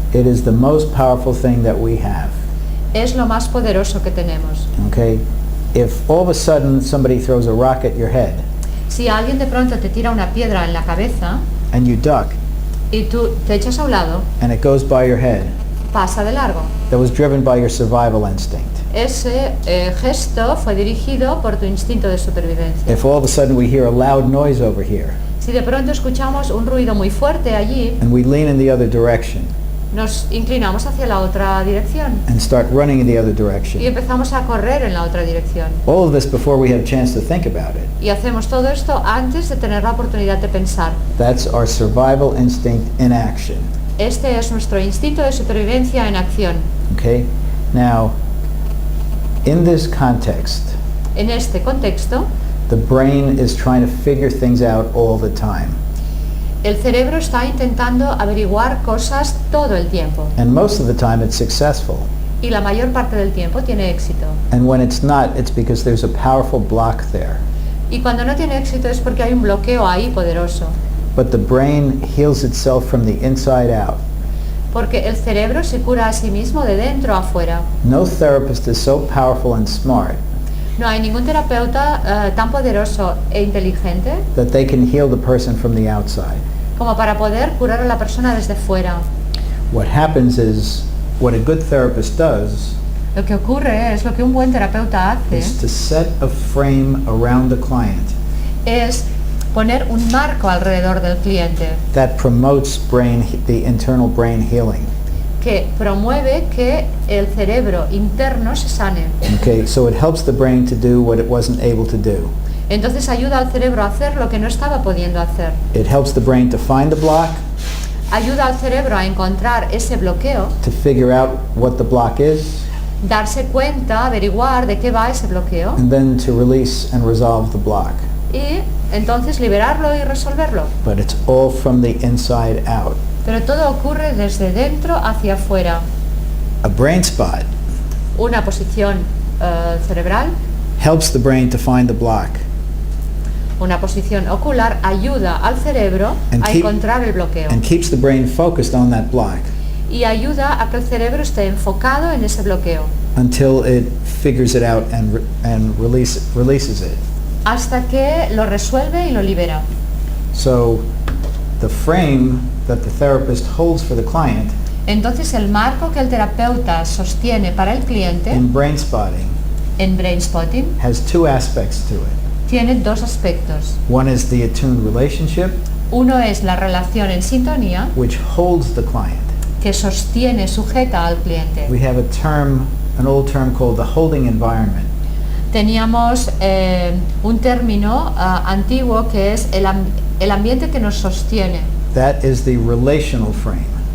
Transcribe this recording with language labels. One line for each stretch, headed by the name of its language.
English: It is the most powerful thing that we have.
Spanish: Es lo más poderoso que tenemos.
English: Okay? If all of a sudden somebody throws a rock at your head
Spanish: Si alguien de pronto te tira una piedra en la cabeza
English: and you duck
Spanish: y tú te echas a un lado,
English: and it goes by your head,
Spanish: pasa de largo.
English: that was driven by your survival instinct.
Spanish: Ese gesto fue dirigido por tu instinto de supervivencia.
English: If all of a sudden we hear a loud noise over here
Spanish: Si de pronto escuchamos un ruido muy fuerte allí,
English: and we lean in the other direction
Spanish: nos inclinamos hacia la otra dirección
English: and start running in the other
Spanish: y
English: direction,
Spanish: empezamos a correr en la otra dirección.
English: all of this before we have a chance to think about it.
Spanish: Y hacemos todo esto antes de tener la oportunidad de pensar.
English: That's our survival instinct in action.
Spanish: Este es nuestro instinto de supervivencia en acción.
English: Okay? Now, in this context,
Spanish: En este contexto,
English: the brain is trying to figure things out all the time.
Spanish: el cerebro está intentando averiguar cosas todo el tiempo
English: And most of the time it's successful.
Spanish: y la mayor parte del tiempo tiene éxito.
English: And when it's not, it's because there's a powerful block there.
Spanish: Y cuando no tiene éxito es porque hay un bloqueo ahí poderoso.
English: But the brain heals itself from the inside out.
Spanish: Porque el cerebro se cura a sí mismo de dentro a afuera.
English: No therapist is so powerful and smart
Spanish: No hay ningún terapeuta tan poderoso e inteligente
English: that they can heal the person from the outside.
Spanish: como para poder curar a la persona desde fuera.
English: What happens is, what a good therapist does
Spanish: Lo que ocurre es lo que un buen terapeuta
English: is
Spanish: hace
English: to set a frame around the client
Spanish: es poner un marco alrededor del cliente
English: that promotes the internal brain healing.
Spanish: que promueve que el cerebro interno se sane.
English: Okay, so it helps the brain to do what it wasn't able to do.
Spanish: Entonces ayuda al cerebro a hacer lo que no estaba pudiendo hacer.
English: It helps the brain to find the block,
Spanish: Ayuda al cerebro a encontrar ese bloqueo,
English: to figure out what the block is,
Spanish: darse cuenta, averiguar de qué va ese bloqueo
English: and then to release and resolve the block.
Spanish: y entonces liberarlo y resolverlo.
English: But it's all from the inside out.
Spanish: Pero todo ocurre desde dentro hacia afuera.
English: A brain spot
Spanish: Una posición cerebral,
English: helps the brain to find the block
Spanish: una posición ocular ayuda al cerebro
English: And
Spanish: a
English: keep-
Spanish: encontrar el bloqueo
English: and keeps the brain focused on that block
Spanish: y ayuda a que el cerebro esté enfocado en ese bloqueo
English: until it figures it out and releases it.
Spanish: hasta que lo resuelve y lo libera.
English: So the frame that the therapist holds for the client
Spanish: Entonces el marco que el terapeuta sostiene para el cliente
English: in Brainspotting
Spanish: en Brainspotting
English: has two aspects to it.
Spanish: tiene dos aspectos.
English: One is the attuned relationship,
Spanish: Uno es la relación en sintonía
English: which holds the client.
Spanish: que sostiene, sujeta al cliente.
English: We have an old term called the holding environment.
Spanish: Teníamos un término antiguo que es el ambiente que nos sostiene.
English: That is the relational frame.